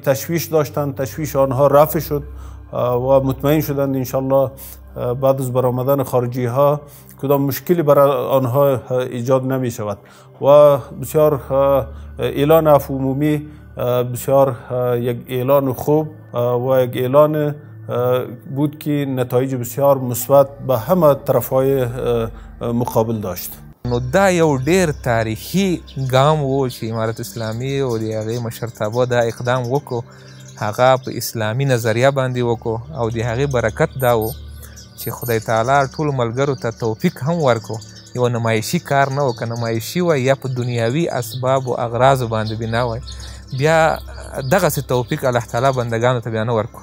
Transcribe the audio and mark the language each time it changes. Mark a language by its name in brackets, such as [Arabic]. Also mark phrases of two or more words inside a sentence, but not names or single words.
[Persian] تشویش داشتند تشویش آنها رفع شد و مطمئن شدند انشالله بعد از برآمدن خارجی ها کدام مشکلی برای آنها ایجاد نمی شود و بسیار اعلان عفو عمومی بسیار یک اعلان خوب و یک اعلان بود که نتایج بسیار مثبت به همه طرفهای مقابل داشت. [Pashto] نو دا یو ډیر تاریخي ګام و چې امارت اسلامي او د هغې مشرتابه دا اقدام وکړو، هغه په اسلامي نظریه باندې وکړو او د هغې برکت دا و چې خدای تعالی ټولو ملګرو ته توفیق هم ورکړو. یو نمایشي کار نه و، که نمایشي وای یا په دنیاوي اسباب و اغراضو باندې بنا وای، بیا دغسې توفیق الله تعالی بندګانو ته بیا نه ورکړو.